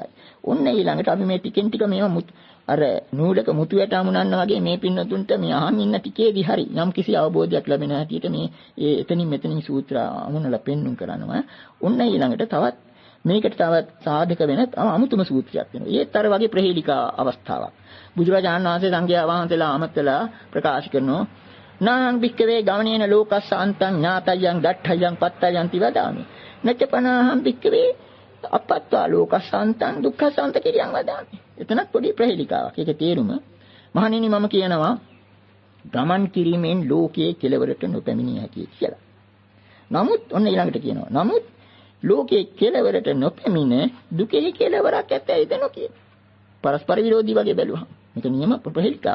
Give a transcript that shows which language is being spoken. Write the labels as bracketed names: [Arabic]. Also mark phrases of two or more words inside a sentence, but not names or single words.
[Sinhala] ඔන්න ඊළඟට අපි මේ ටිකෙන් ටික මේවා අර නූලක මුතුයට අමුණන්න වගේ මේ පින්නතුන්ට මේ අහන් ඉන්න ටිකේදී හරි යම් කිසි අවබෝධයක් ලැබෙන හැටියට මේ එතනින් මෙතනින් සූත්‍ර අමුණලා පෙන්눔 කරනවා. ඔන්න ඊළඟට තවත් මේකට තවත් සාධක වෙන අමුතුම සූත්‍රයක් වෙනවා. ඒත් අර වගේ ප්‍රහේලිකා අවස්ථාවක්. බුදුරජාණන් වහන්සේ සංඝයා වහන්සේලා අමතලා ප්‍රකාශ කරනවා [Pali] නාං භික්කවේ ගවණේන ලෝකස්ස අන්තං ඥාතයන් ඩට්ඨයන් පත්තයන් තිවදාමි. නච්චපනාහං භික්කවේ අපත්වා ලෝකසන්තං දුක්ඛසන්ත කිරියන් වදාමි. [Sinhala] එතනත් පොඩි ප්‍රහේලිකාවක්. ඒකේ තේරුම මහණෙනි මම කියනවා ගමන් කිරීමෙන් ලෝකයේ කෙලවරට නොපැමිණිය හැකියි කියලා. නමුත් ඔන්න ඊළඟට කියනවා. නමුත් ලෝකයේ කෙලවරට නොපැමිණ දුකේ කෙලවරක් ඇතැයිද නොකිය. පරස්පර විරෝධී වගේ බැලුවා. මේක නියම ප්‍රහේලිකාවක්.